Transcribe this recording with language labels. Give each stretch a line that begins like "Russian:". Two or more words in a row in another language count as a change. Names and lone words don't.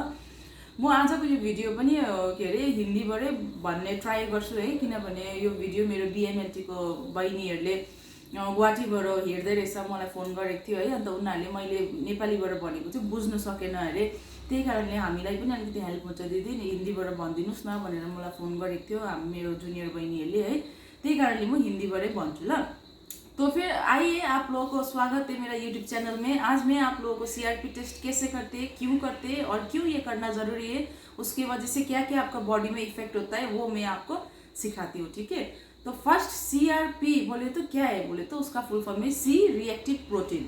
Nepali: म आजको यो भिडियो पनि के अरे हिन्दीबाटै भन्ने ट्राई गर्छु है, किनभने यो भिडियो मेरो बीएमएलटी को बहिनीहरुले गुवाहाटीबाट हेर्दै रहेछ, मलाई फोन गरेको थियो है। अन्त उनीहरुले मैले नेपालीबाट भनेको चाहिँ बुझ्न सकेन अरे, त्यही कारणले हामीलाई पनि अलिकति हेल्प हुन्छ दिदी हिन्दीबाट भनिदिनुस् न भनेर मलाई फोन गरेको थियो मेरो जुनियर बहिनीहरुले है। त्यही कारणले म हिन्दीबाटै भन्छु ल।
Hindi: तो फिर आइए, आप लोगों को स्वागत है मेरा यूट्यूब चैनल में। आज मैं आप लोगों को
English: CRP test
Hindi: कैसे करते, क्यों करते और क्यों ये करना ज़रूरी है, उसकी वजह से क्या क्या आपका बॉडी में इफेक्ट होता है वो मैं आपको सिखाती हूँ, ठीक है। तो फर्स्ट सीआरपी बोले तो क्या है, बोले तो उसका
English: full form
Hindi: है
English: C reactive protein.